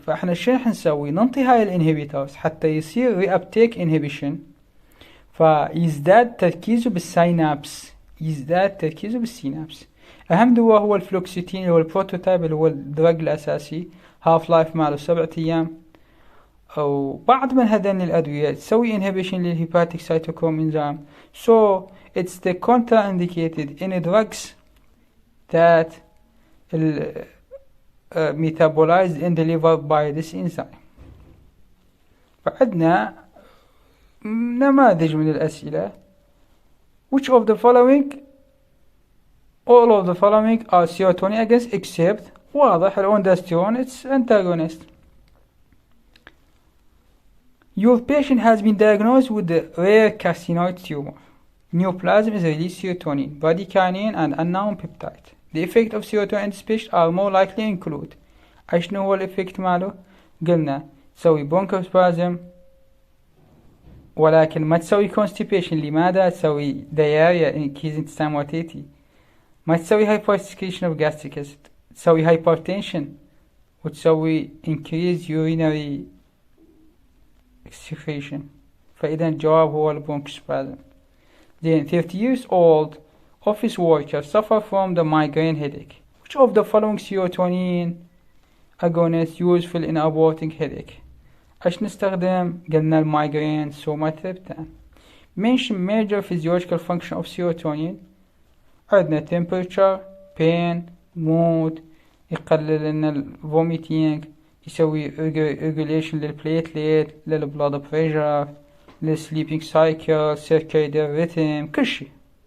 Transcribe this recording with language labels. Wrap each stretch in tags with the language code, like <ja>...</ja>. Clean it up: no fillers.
<ar>فاحنا شو راح نسوي؟ ننطي هاي الانهبيتورز حتى يصير</ar> <en>reuptake inhibition,</en> <ar>فيزداد تركيزه بالسينابس، أهم دواء هو الفلوكسيتين اللي هو البروتوتايب اللي هو الدرج الأساسي،</ar> <en>half life</en> <ar>ماله 7 أيام. أو بعض من هذين الأدوية تسوي انهبيشن للهيباتيك سايتوكروم انزيم.</ar> <en>So it's the contraindicated in drugs that metabolized and delivered by this enzyme.</en> <ar>فعندنا نماذج من الأسئلة.</ar> <en>Which of the following all of the following are serotonin agonist except</en> <ar>واضح الأونداستيرون</ar> <en>it's antagonist. Your patient has been diagnosed with a rare carcinoid tumor. Neoplasm is released serotonin, bradykinin and unknown peptide. The effect of serotonin in this patient are more likely include.</en> <ar>شنو هو الإفكت ماله؟ قلنا تسوي bronchospasm ولكن ما تسوي constipation. لماذا؟ تسوي</ar> <en>diarrhea increase intestinal motility.</en> <ar>ما تسوي</ar> <en>hypersecretion of gastric acid. تسوي hypertension</en> <ar>وتسوي</ar> <en>increase urinary excretion.</en> <ar>فإذا الجواب هو البرونكوسبازم.</ar> <en>Then 30 years old office worker suffer from the migraine headache. Which of the following serotonin agonists useful in aborting headache?</en> <ar>ايش نستخدم؟ قلنا المايجرين سوماتريبتان.</ar> <en>Mention major physiological function of serotonin.</en> <ar>عندنا</ar> <en>temperature, pain, mood،</en> <ar>يقلل لنا</ar> <en>الفوميتينج،</en> <ar>يسوي</ar> <en>regulation للبليتليت، للبلاد pressure, للسليبينج سايكل، circadian rhythm،</en> <ar>كل شي.</ar>